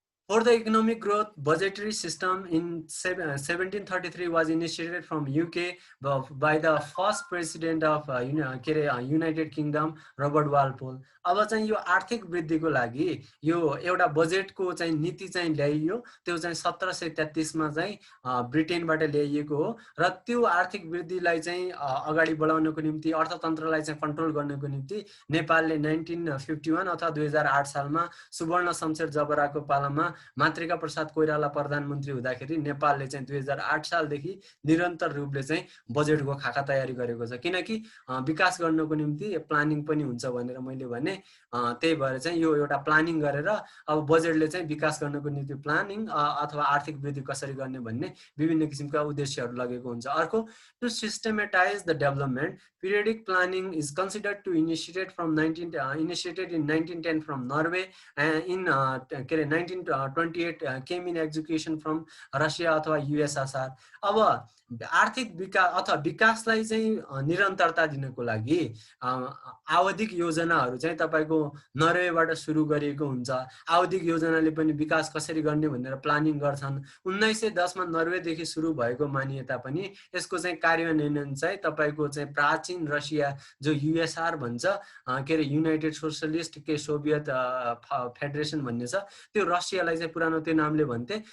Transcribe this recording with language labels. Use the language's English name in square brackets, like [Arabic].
[English] For the economic growth, budgetary system in 1733 was initiated from UK by the first president of United Kingdom, Robert Walpole. [Nepali] अब चाहिँ यो आर्थिक वृद्धिको लागि यो एउटा बजेटको चाहिँ नीति चाहिँ ल्याइयो। त्यो चाहिँ 1733 मा चाहिँ ब्रिटेनबाट ल्याइएको हो र त्यो आर्थिक वृद्धिलाई चाहिँ अगाडि बढाउनको निम्ति, अर्थतन्त्रलाई चाहिँ कन्ट्रोल गर्नको निम्ति नेपालले 1951 अथवा 2008 सालमा सुवर्ण शमशेर जबराको पालामा मातृका प्रसाद कोइराला प्रधानमन्त्री हुँदाखेरि नेपालले चाहिँ 2008 सालदेखि निरन्तर रूपले चाहिँ बजेटको खाका तयारी गरेको छ। किनकि विकास गर्नको निम्ति प्लानिङ पनि हुन्छ भनेर मैले भने। त्यही भएर चाहिँ यो एउटा प्लानिङ गरेर अब बजेटले चाहिँ विकास गर्नको निम्ति प्लानिङ अथवा आर्थिक वृद्धि कसरी गर्ने भन्ने विभिन्न किसिमका उद्देश्यहरू लगेको हुन्छ। [English] अर्को, to systematize the development, periodic planning is considered to initiated in 1910 from Norway, and in 1928 came in execution from Russia अथवा USSR। [Nepali] अब आर्थिक विकास अथवा विकासलाई चाहिँ निरन्तरता दिनको लागि आवधिक योजनाहरू चाहिँ तपाईको नर्वेबाट सुरु गरिएको हुन्छ। आवधिक योजनाले पनि विकास कसरी गर्ने भनेर प्लानिङ गर्छन्। 1910 मा नर्वेदेखि सुरु भएको मानिए तापनि यसको चाहिँ कार्यान्वयन चाहिँ तपाईको चाहिँ प्राचीन रसिया जो USSR भन्छ, युनाइटेड सोशलिस्ट सोभियत फेडरेसन भन्ने छ, त्यो रसियालाई चाहिँ पुरानो त्यो नामले भन्थे।